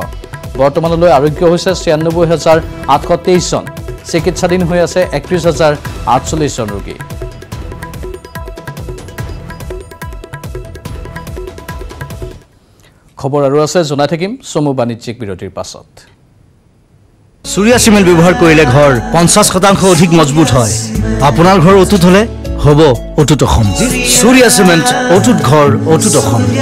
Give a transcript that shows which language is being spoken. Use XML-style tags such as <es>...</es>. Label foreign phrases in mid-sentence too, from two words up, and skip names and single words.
<as>বৰ্তমানলৈ আৰোগ্য হৈছে 96,823 জন। চিকিৎসাধীন হৈ আছে 31,048 জন ৰোগী। খবৰ আৰু আছে জনাই থাকিম চমু বাণিজ্যিক বিৰতিৰ পাছত। সূৰ্য্যা চিমেণ্ট ব্যৱহাৰ কৰিলে ঘৰ 50% অধিক মজবুত হয়। আপোনাৰ ঘৰ অটুট হলে হ'ব অটুট অসম। सूर्या सीमेंट অটুট ঘৰ অটুট অসম।</as>